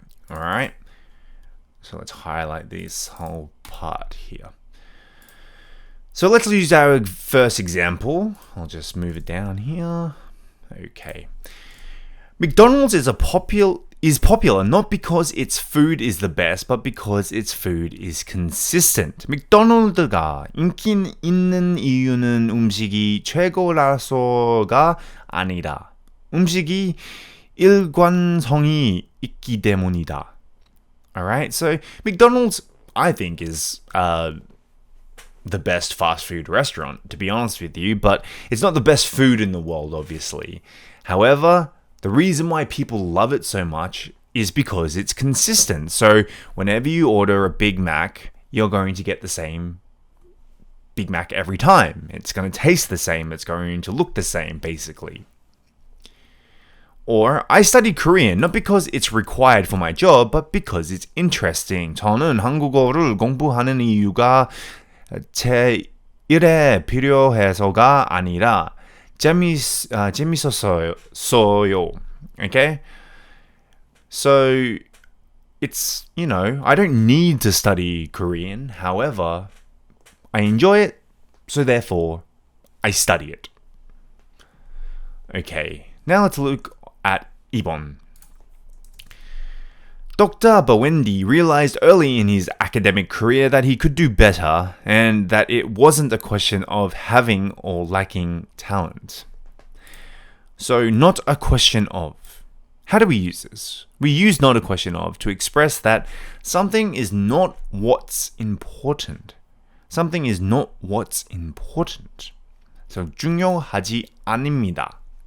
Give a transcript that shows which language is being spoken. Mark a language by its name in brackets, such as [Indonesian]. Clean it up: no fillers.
[English] Alright. So let's highlight this whole part here. So let's use our first example. I'll just move it down here. Okay. McDonald's is popular not because its food is the best, but because its food is consistent. [Korean] 맥도날드가 인기 있는 이유는 음식이 최고라서가 아니라 음식이 일관성이 있기 때문이다. [English] Alright, so McDonald's, I think, is the best fast food restaurant, to be honest with you, but it's not the best food in the world, obviously. However, the reason why people love it so much is because it's consistent. So whenever you order a Big Mac, you're going to get the same Big Mac every time. It's going to taste the same. It's going to look the same, basically. Or, I studied Korean not because it's required for my job, but because it's interesting. [Korean] 저는 한국어를 공부하는 이유가 제 일에 필요해서가 아니라 재밌었어요. [English] Okay? So, it's, I don't need to study Korean. However, I enjoy it, so therefore, I study it. Okay, now let's look at 2번. Dr. Bawendi realized early in his academic career that he could do better and that it wasn't a question of having or lacking talent. So, not a question of. How do we use this? We use not a question of to express that something is not what's important. Something is not what's important. [Korean] So, 중요하지 않습니다.